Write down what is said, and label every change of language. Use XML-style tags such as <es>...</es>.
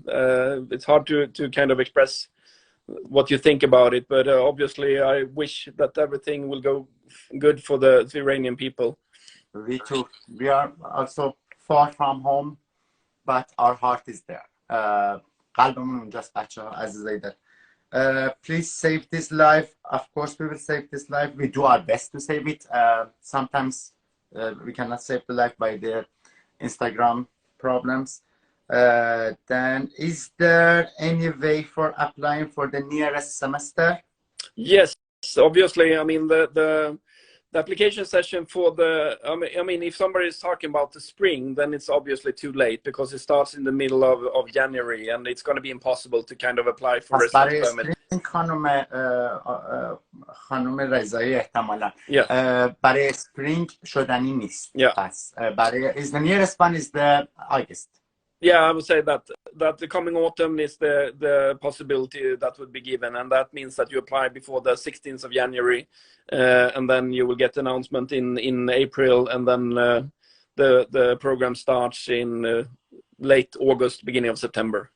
<en>It's hard to kind of express what you think about it, but obviously I wish that everything will go good for the Iranian people. We too. We are also far from home, but our heart is there.</en> <fa>قلبمون اونجاست بچه‌ها عزیزای دل.</fa> <en>Please save this live. Of course we will save this live. We do our best to save it. Sometimes we cannot save the live by the Instagram problems. Then is there any way for applying for the nearest semester? Yes, obviously. I mean the application session for the, I mean, if somebody is talking about the spring, then it's obviously too late because it starts in the middle of January, and it's going to be impossible to kind of apply for residence permit.</en> <fa>خانم رضایی احتمالاً برای spring شدنی نیست. پس برای</fa> <en>is the nearest one is the August. Yeah, I would say that the coming autumn is the possibility that would be given, and that means that you apply before the 16th of January, and then you will get announcement in April, and then the program starts in late August, beginning of September.</en>